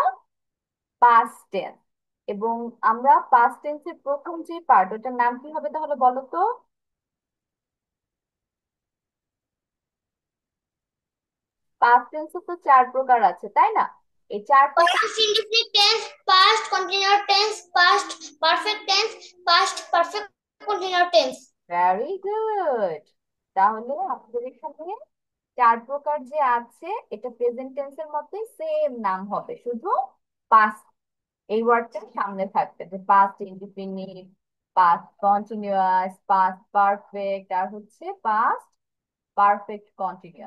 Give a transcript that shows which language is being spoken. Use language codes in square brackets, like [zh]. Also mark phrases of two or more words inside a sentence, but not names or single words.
[en] past tense. [bn] এবং আমরা [en] past tense [bn] প্রথম যে পার্ট, ওটার নাম কি হবে তাহলে বলো তো? [en] past tense [bn] তো 4 প্রকার আছে, তাই না? এই 4 প্রকার। [en] Past indefinite tense, past continuous tense, past perfect tense, past perfect continuous tense. very good. [bn] তাহলে আমাদের এখানে 4 প্রকার যে আছে, এটা [en] present tense [bn] মধ্যে সেম নাম হবে, শুধু পাস্ট এই ওয়ার্ডটা সামনে থাকবে, যে [en] past indefinite, past continuous, past perfect, [bn] আর [en] past perfect continuous.